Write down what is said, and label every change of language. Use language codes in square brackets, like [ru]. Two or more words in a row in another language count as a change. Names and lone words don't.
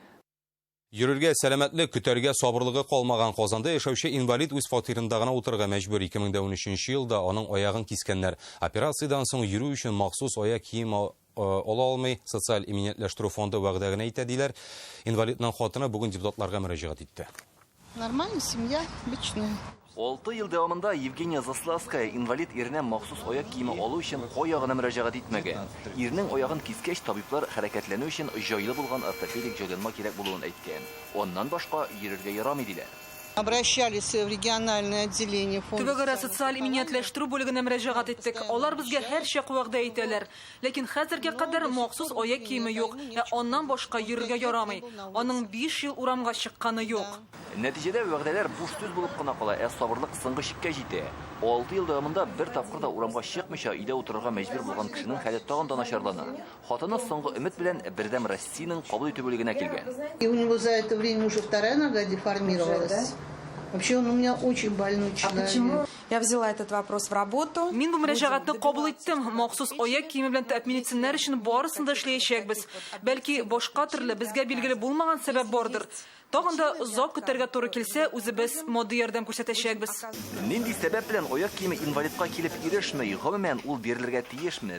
[tt] Йөрергә сәламәтлек, көтәргә сабырлыгы калмаган Казанда яшәүче инвалид үз фатирында гына утырырга мәҗбүр. 2013 елда аның аягын кискәннәр. Операциядән соң йөрү өчен махсус аяк кием ала алмый, социаль иминиятләштерү фонды вәгъдә генә итә диләр. Инвалидның хатыны бүген депутатларга мөрәҗәгать итте. [ru] Нормальная семья, обычная. [tt] 6 ел дәвамында Евгения Заславская инвалид иренә махсус аяк киеме алу өчен аягына мөрәҗәгать итмәгән. Ирнең аягын кискәч, табиблар хәрәкәтләнү өчен җайлы булган ортопедик җайланма кирәк булуын әйткән. Оннан башка йөрергә ярамый диләр. [ru] Обращались в региональное отделение фонда. [tt] Түбәгәрә социаль иминиятләштерү бүлегенә мөрәҗәгать иттек. Алар безгә һәр чак вәгъдә итәләр. Ләкин хәзергә кадәр махсус аяк киеме юк. Оннан башка йөрергә ярамый. Аның 5 ел урамга чыкканы юк. Нәтиҗәдә вәгъдәләр буш сүз булып кына кала, сабырлык соңгы чиккә җитә. 6 ел дәвамында бер тапкыр да урамга чыкмыйча өйдә утырырга мәҗбүр булган кешенең хәле тагын да начарлана. Хатыны соңгы өмет белән Бердәм Россиянең кабул итү бүлегенә килгән. [ru] И у него за это время уже вторая нога деформировалась. Вообще он у меня очень больной человек. Почему? Я взяла этот вопрос в работу. [tt] Мин бу мөрәҗәгатьне кабул иттем. Махсус аяк киеме белән тәэмин итсеннәр өчен барысын да эшләячәкбез. Бәлки башка төрле безгә билгеле булмаган сәбәп бардыр. Тагын да озак көтәргә туры килсә, үзебез модди ярдәм күрсәтәчәкбез. Нинди сәбәп белән аяк киеме инвалидка килеп ирешмәй, гомумән ул бирелергә тиешме?